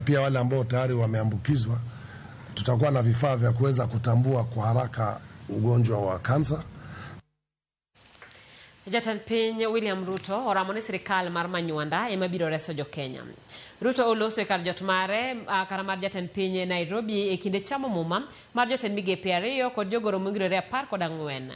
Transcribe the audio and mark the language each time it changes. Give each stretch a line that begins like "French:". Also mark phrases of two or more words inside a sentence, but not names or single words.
Swahili: Pia wale ambao tayari wameambukizwa tutakuwa na vifaa vya kuweza kutambua kwa haraka ugonjwa wa kansa.
Luo (Kenya and Tanzania): Jatend piny William Ruto oramone sirkal mar Manywanda ema biro reso jokenya. Ruto oloso kar jot mare kar mar jatend piny Nairobi e kinde chamo muma mar jotend migepe ariyo kod jogoro mongirore 14.